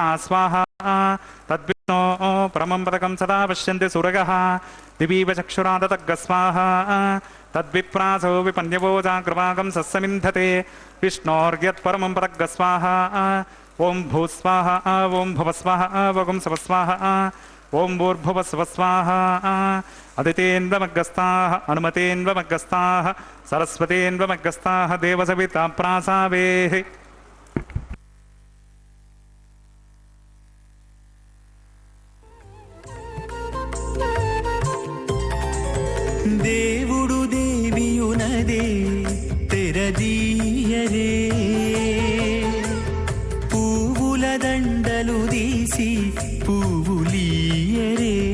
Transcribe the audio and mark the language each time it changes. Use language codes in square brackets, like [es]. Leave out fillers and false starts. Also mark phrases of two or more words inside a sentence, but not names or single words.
[sa] स्वाहा तद्विष्णो परमं पदकं सदा पश्यन्ति सुरगः दिवीव चक्षुरादतग्ग स्वाहा तद्विप्रासो विपन्यवो जाग्रवागं सस्समिन्धते विष्णोर्यत्परमं पदग्ग स्वाहा ओं भूस्वाहा ओं भुवस्वाहा वगुं सवस्वाहा ओं भूर्भुवस्वस्वाहा अदितेन्वमग्गस्ताः अनुमतेन्वमग्गस्ताः सरस्वतेन्वमग्गस्ताः देवसविता प्रासावेः [te] దేవుడు దేవియునదే తెరదీయరే పువ్వుల దండలు తీసి తీసి పువ్వులీయరే